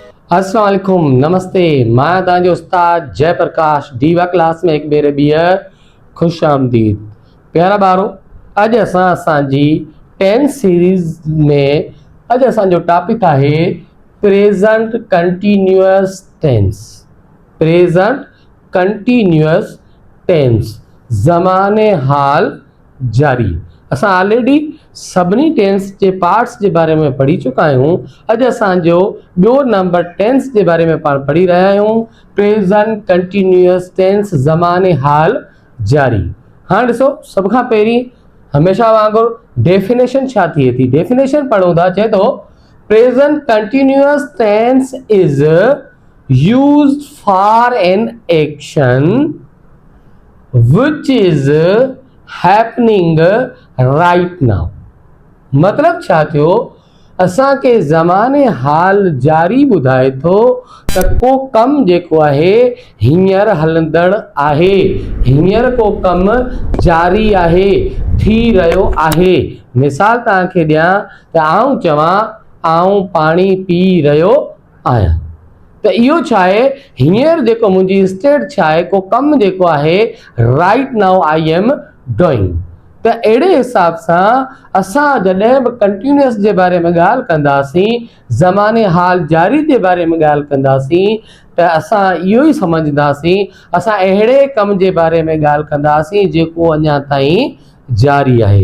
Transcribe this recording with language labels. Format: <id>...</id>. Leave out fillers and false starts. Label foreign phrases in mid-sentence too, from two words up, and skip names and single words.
<ar>السلام عليكم, नमस्ते।</ar> <sd>मैं तव्हांजो उस्ताद जयप्रकाश दीवा क्लास में एक भेरे ॿीहर खुश आमदीद। प्यारा ॿारो, अॼु असांजी 10 सीरीज़ में अॼु असांजो टॉपिक आहे</sd> <en>present continuous tense. present continuous tense,</en> <sd>ज़माने हाल जारी। असां ऑलरेडी सभिनी टेंस के पार्ट्स के बारे में पढ़ी चुका आहियूं। अॼु असांजो ॿियो नंबर टेंस के बारे में पाण पढ़ी रहिया आहियूं,</sd> <en>present continuous tense,</en> <sd>ज़माने हाल जारी। हाँ ॾिसो, सब खां पहिरीं हमेशा वांगुरु डेफिनेशन छा थिए थी, डेफिनेशन पढ़ूं था। चए थो</sd> <en>present continuous tense is used for an action which is happening right now।</en> <sd>मतलब छा थियो, असां के ज़माने हाल जारी ॿुधाए थो त को कम जेको आहे हींअर हलंदड़ आहे, हींअर को कम जारी आहे, थी रहियो आहे। मिसाल तव्हांखे ॾियां त आऊं चवां आऊं पाणी पी रहियो आहियां, तो इहो छा आहे, हींअर जेको मुंहिंजी स्टेट छा आहे, को कम जेको आहे</sd> <en>right now I am doing.</en> <sd>त अहिड़े हिसाब सां असां जॾहिं बि कंटिन्यूअस जे बारे में ॻाल्हि कंदासीं, ज़माने हाल जारी जे बारे में ॻाल्हि कंदासीं, त असां इहो ई सम्झंदासीं असां अहिड़े कम जे बारे में ॻाल्हि कंदासीं जेको अञा ताईं जारी आहे।</sd>